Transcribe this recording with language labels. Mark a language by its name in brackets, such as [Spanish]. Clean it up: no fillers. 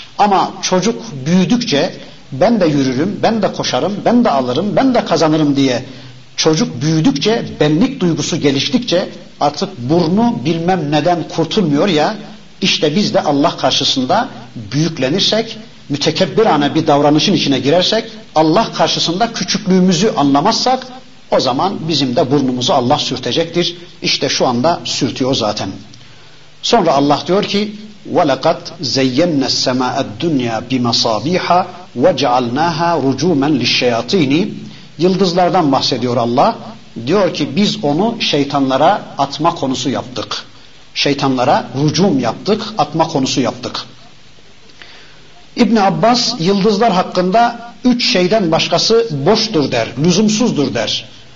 [Turkish] Ama çocuk büyüdükçe ben de yürürüm, ben de koşarım, ben de alırım, ben de kazanırım diye çocuk büyüdükçe, benlik duygusu geliştikçe artık burnu bilmem neden kurtulmuyor ya, işte biz de Allah karşısında büyüklenirsek, mütekebbirane bir davranışın içine girersek, Allah karşısında küçüklüğümüzü anlamazsak o zaman bizim de burnumuzu Allah sürtecektir. İşte şu anda sürtüyor zaten. Sonra Allah diyor ki [Arabic] وَلَقَدْ زَيَّنَّ السَّمَاءَ الدُّنْيَا بِمَصَابِيحَ وَجَعَلْنَاهَا رُجُومًا لِلشَّيَاطِينِ. [Turkish] Yıldızlardan bahsediyor Allah. Diyor ki biz onu şeytanlara atma konusu yaptık. Şeytanlara rucum yaptık, atma konusu yaptık. İbn Abbas yıldızlar hakkında üç şeyden başkası boştur der, lüzumsuzdur der.